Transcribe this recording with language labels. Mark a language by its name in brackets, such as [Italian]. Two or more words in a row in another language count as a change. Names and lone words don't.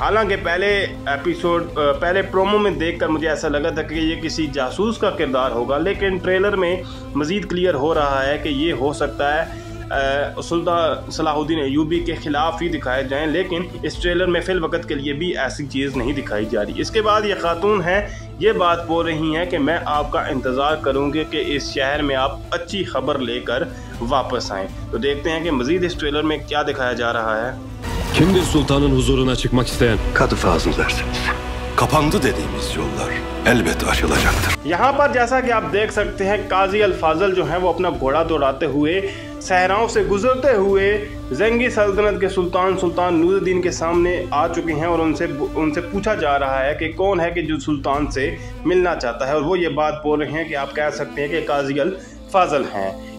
[Hindi] हालांकि पहले प्रोमो में देखकर मुझे ऐसा लगा था कि ये किसी जासूस का किरदार होगा, लेकिन ट्रेलर में मज़ीद क्लियर हो रहा है कि ये हो सकता है सुल्तान सलाहुद्दीन अय्यूबी के ख़िलाफ़ ही दिखाए जाएं, लेकिन इस ट्रेलर में फ़िल वक्त के लिए भी ऐसी चीज़ नहीं दिखाई जा रही। इसके बाद ये खातून हैं ये बात बोल रही हैं कि मैं आपका इंतज़ार करूँगी कि इस शहर में आप अच्छी खबर लेकर वापस आएँ। तो देखते हैं कि मज़ीद इस ट्रेलर में क्या दिखाया जा रहा है। [Turkish] Kimdir sultanın huzuruna çıkmak isteyen? Kadı Fazıl derseniz. Kapandı dediğimiz yollar elbet açılacaktır। [Hindi] यहाँ पर जैसा कि आप देख सकते हैं काजी अल-फाज़ल जो है वो अपना घोड़ा दौड़ाते हुए सहराओं से गुजरते हुए ज़ंगी सल्तनत के सुल्तान नूरुद्दीन के सामने आ चुके हैं और उनसे पूछा जा रहा है कि कौन है कि जो सुल्तान से मिलना चाहता है। और वो ये बात बोल रहे हैं कि आप कह सकते हैं कि काजी अल-फाज़ल हैं।